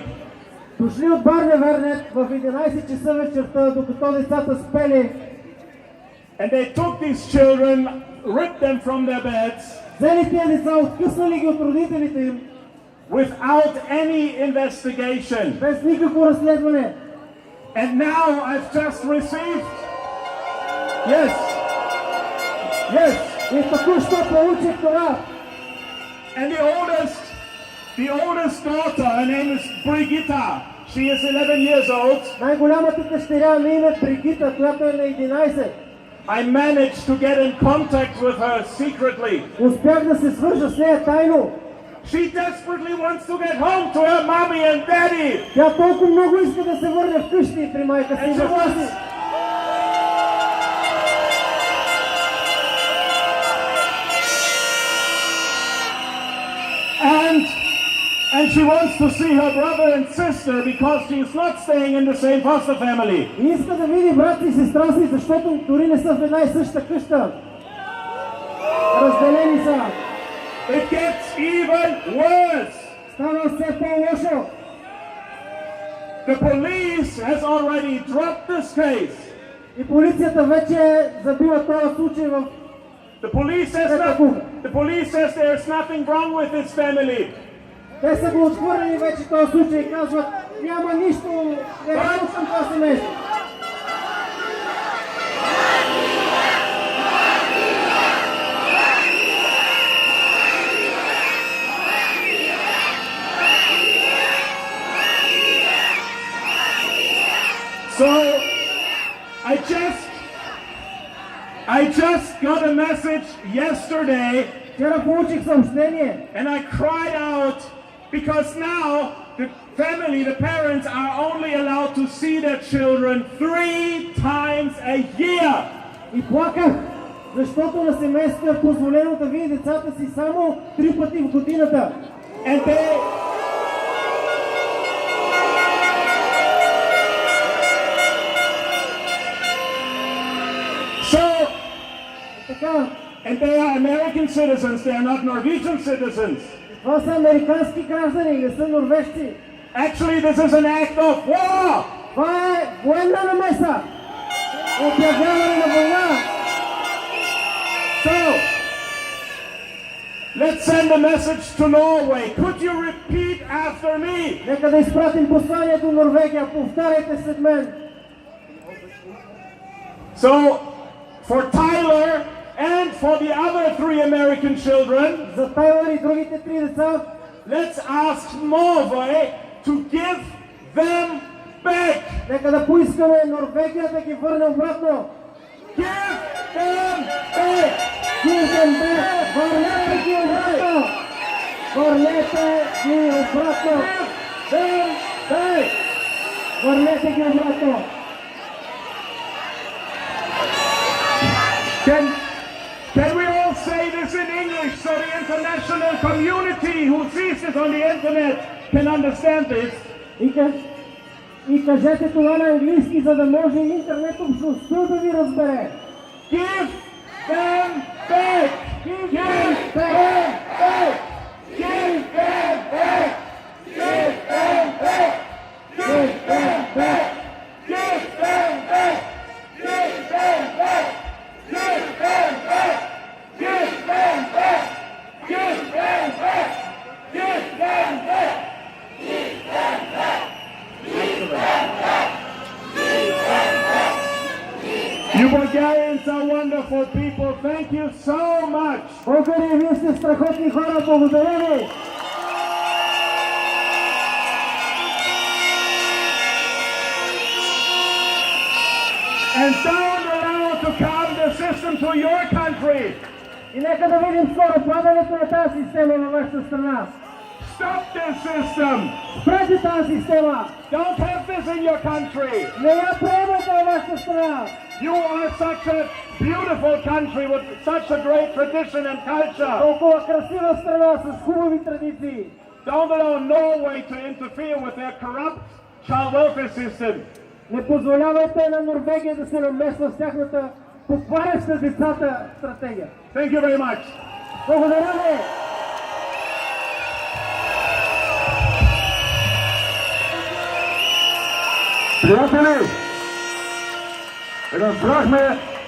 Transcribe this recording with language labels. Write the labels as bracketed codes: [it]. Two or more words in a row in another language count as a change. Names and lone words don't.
[bg] Дошли от Барневернет в 11 часа вечерта, докато децата спели. [en] And they took these children, ripped them from their beds. [bg] Взели тия деца, откъснали ги от родителите им. [en] Without any investigation. [bg] Без никакво разследване. [en] And now I've just received. Yes. Yes. [bg] И току-що получих това. [en] And the oldest daughter, her name is Brigitta. She is 11 years old. [bg] Най-голямата дъщеря на име Бригита, която е на 11. [en] I managed to get in contact with her secretly. [bg] Успях да се свържа с нея тайно. [en] She desperately wants to get home to her mommy and daddy. [bg] Тя толкова много иска да се върне вкъщи при майка си. [en] And she wants. And she wants to see her brother and sister because she is not staying in the same foster family. [bg] И иска да види брат и сестра си, защото дори не са в една и съща къща. Разделени са. [en] It gets even worse. [bg] Става все по-лошо. [en] The police has already dropped this case. [bg] И полицията вече забива този случай в [en] The police says there's nothing wrong with this family. [bg] Те са го отхвърлили вече този случай и казват, няма нищо нередно към това семейство. [en] So I just got a message yesterday. [bg] Вчера получих съобщение. [en] And I cried out because now the family, the parents are only allowed to see their children 3 times a year. [bg] И плаках, защото на семейството е позволено да види децата си само 3 пъти в годината. [en] And they are American citizens, they are not Norwegian citizens. [bg] Това са американски граждани, не са норвежци. [en] Actually, this is an act of war. [bg] Това е военна намеса. Обявяване на война. [en] So, let's send a message to Norway. Could you repeat after me? [bg] Нека да изпратим послание до Норвегия. Повтаряйте след мен. [en] So, for Tyler And for the other 3 American children, [bg] За Тайван и другите 3 деца, [en] let's ask Norway to give them back. [bg] нека да поискаме Норвегия да ги върне обратно. [en] Give them back. Give them back. [bg] Върнете ги обратно. Върнете ги обратно. [en] Give them back. [bg] Върнете ги обратно. [en] Can we all say this in English so the international community who sees this on the internet can understand this? [bg] И кажете това на английски, за да може интернет общността да ви разбере. [en] Give them back! Give them back! Give them back! Give them back! Give them back! Give them back! Give them back! Give them back! Give them back! Give them back! Give them back! Give them back! You Bulgarians are wonderful people. Thank you so much. [bg] Българи, вие сте страхотни хора, благодаря ви. [en] And don't allow to come the system to your country. [bg] И нека да видим скоро падането на тази система във вашата страна. [en] Stop this system. [bg] Спрете тази система. [en] Don't have this in your country. [bg] Не я приемайте във вашата страна. [en] You are such a beautiful country with such a great tradition and culture. [bg] Толкова красива страна с хубави традиции. [en] Don't allow Norway to interfere with their corrupt child welfare system. [bg] Не позволявайте на Норвегия да се намесва с тяхната покваряща децата стратегия. [en] Thank you very much. [bg] Благодаря ви. Приятели, разбрахме